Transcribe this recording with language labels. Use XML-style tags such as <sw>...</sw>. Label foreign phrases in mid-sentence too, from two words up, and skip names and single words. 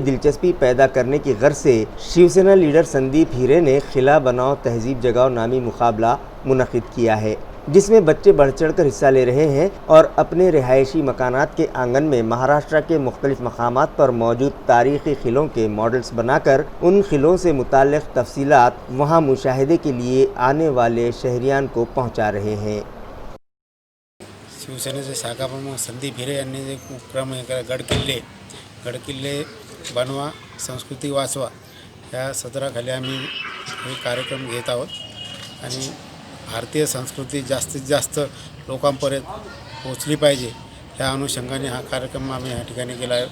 <ur>دلچسپی پیدا کرنے کی غرض سے شیو سینا لیڈر سندیپ ہیرے نے خلا بناؤ تہذیب جگاؤ نامی مقابلہ منعقد کیا ہے، جس میں بچے بڑھ چڑھ کر حصہ لے رہے ہیں اور اپنے رہائشی مکانات کے آنگن میں مہاراشٹر کے مختلف مقامات پر موجود تاریخی قلعوں کے ماڈلز بنا کر ان قلعوں سے متعلق تفصیلات وہاں مشاہدے کے لیے آنے والے شہریان کو پہنچا رہے ہیں۔</ur> <mr>शिवसेनेचे शाखा प्रमुख संदीप हिरे यांनी जे उपक्रम गडकिल्ले बनवा संस्कृती वाचवा या सदराखाली आम्ही हे कार्यक्रम घेत आहोत आणि भारतीय संस्कृती जास्तीत जास्त लोकांपर्यंत पोचली पाहिजे या अनुषंगाने हा कार्यक्रम आम्ही या ठिकाणी केला आहे।</mr>